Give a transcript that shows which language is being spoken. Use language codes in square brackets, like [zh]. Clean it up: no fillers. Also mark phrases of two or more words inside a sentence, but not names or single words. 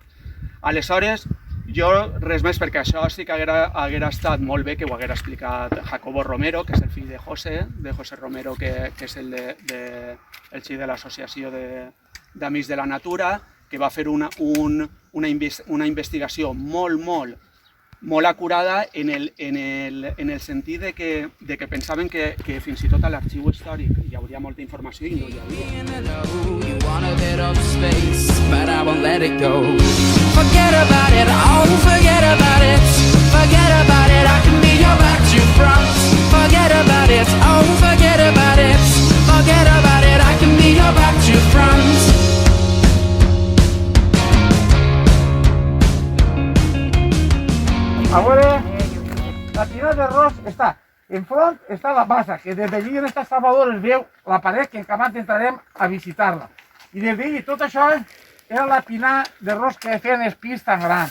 [ca] Aleshores, jo res més, perquè això sí que haguera estat molt bé que ho haguera explicat Jacobo Romero, que és el fill de José Romero, que és el fill de l'Associació d'Amics de la Natura, que va fer una investigació molt acurada en el sentit de que pensaven que fins i tot a l'arxiu històric hi hauria molta informació i no hi havia. [en] You want a bit of space, but I won't let it go. Forget about it, oh, forget about it. Forget about it, I can be your back to front. Forget about it, oh, forget about it. Forget about it, I can be your back to front. [ca] A veure, la Pinar de Ros està enfront, està la bassa, que des d'allí on està Salvador es veu la paret, que en Camat entrarem a visitar-la. I des d'allí tot això era la Pinar de Ros que feien els pis tan grans.